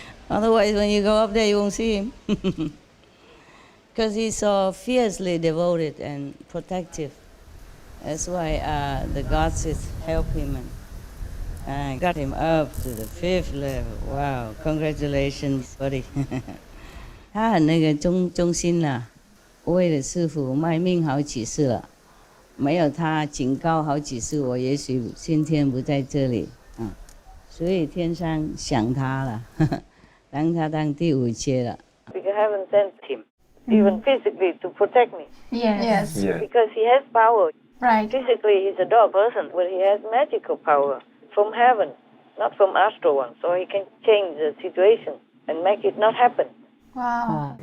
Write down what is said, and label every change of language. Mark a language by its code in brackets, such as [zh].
[en] Otherwise, when you go up there, you won't see him. Because he's so fiercely devoted and protective. That's why the gods help him and got him up to the 5th level. Wow, congratulations, buddy. [zh] 他很那个忠心啦，为了师父卖命好几次了，没有他警告好几次，我也许今天不在这里啊，所以天上想他了，当他当第5阶了。 [en] Because I haven't sent him. Even physically to protect me. Yes. Because he has power. Right. Physically, he's a dog person, but he has magical power from heaven. not from astral one, so he can change the situation and make it not happen. Wow.